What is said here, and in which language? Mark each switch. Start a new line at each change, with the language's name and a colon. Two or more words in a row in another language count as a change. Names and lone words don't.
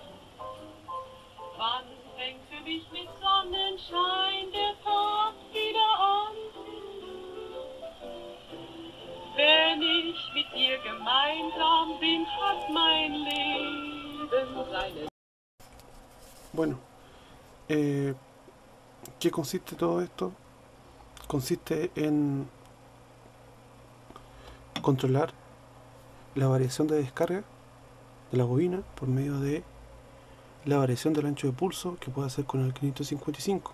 German: Wann fängt für mich mit Sonnenschein der Tag wieder an? Wenn ich mit dir gemeinsam bin, hat mein Leben seine...
Spanish: Bueno, ¿qué consiste todo esto? Consiste en controlar la variación de descarga de la bobina por medio de la variación del ancho de pulso que puede hacer con el 555.